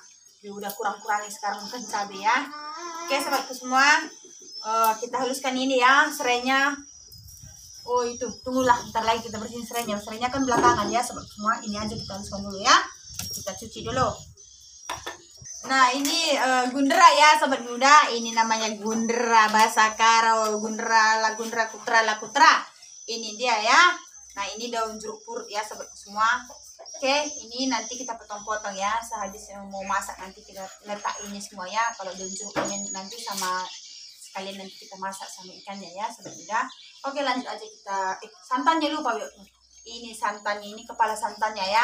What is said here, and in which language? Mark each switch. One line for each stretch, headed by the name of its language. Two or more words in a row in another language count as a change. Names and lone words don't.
Indonesian: Udah kurang-kurangi sekarang kan cabai ya. Oke sobatku semua, kita haluskan ini ya serainya. Oh itu, tunggulah bentar lagi kita bersihin serainya. Serainya kan belakangan ya sobat semua. Ini aja kita haluskan dulu ya. Kita cuci dulu. Nah ini gundera ya sobat muda. Ini namanya gundera bahasa Karo.
Batak Karo: Gundera la kutra.
Indonesian: Ini dia ya. Nah ini daun jeruk purut ya sobat semua. Oke, ini nanti kita potong-potong ya. Sehabis mau masak nanti kita letak ini semua ya. Kalau daun jeruknya nanti sama sekalian nanti kita masak sama ikannya ya sobat muda. Oke, lanjut aja kita santannya lupa yuk. Ini santannya, ini kepala santannya ya.